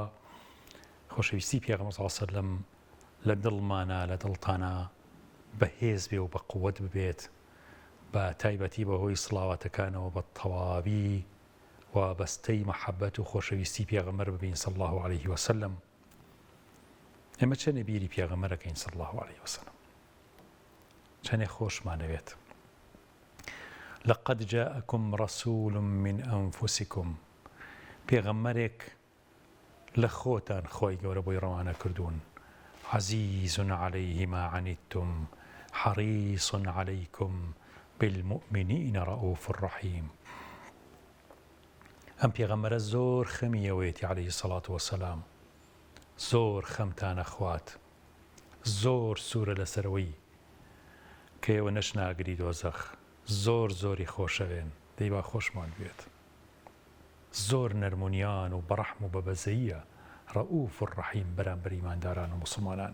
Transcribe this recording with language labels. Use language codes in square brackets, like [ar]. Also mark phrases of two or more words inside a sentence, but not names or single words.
[ckb] خۆشەویستی پێغەمبەر [ar] صلی الله علیه و سەلەم [ckb] لە دڵمانە لە دڵتانە بەهێز بێ و بە قووەت ببێت، بە تایبەتی بەهۆی سڵاواتەکانەوە بە تەواوی و بەستەی مەحەبەت و خۆشەویستی پێغەمبەر ببین [ar] صلی الله علیه و سەلەم. [ckb] ئێمە چەندە بیری پێغەمبەرەکەین [ar] صلی الله علیه و سەلەم، [ckb] چەندێ خۆشمانەوێت. [ar] لقد جاءكم رسول من أنفسكم، [ckb] پێغەمبەرێک لە خۆتان خۆی گەورە بۆی ڕەوانە کردوون. [ar] عزيز عليه ما عنتم حريص عليكم بالمؤمنين رؤوف رحيم. [ckb] ئەم پێغەمبەرە زۆر خەمیەوەیەتی [ar] عليه الصلاة والسلام، [ckb] زۆر خەمتانە خوات، زۆر سوورە لەسەرەوەی کە ئێوە نەشناگری دۆزەخ، زۆر زۆری خۆشەوێن، دەی با خۆشمان بێت. زۆر نەرمونیان و بەڕەحم و بەبەزەییە، [ar] ڕەئوف ڕەحیم [ckb] بەرامبەر ئیمانداران و موسڵمانان.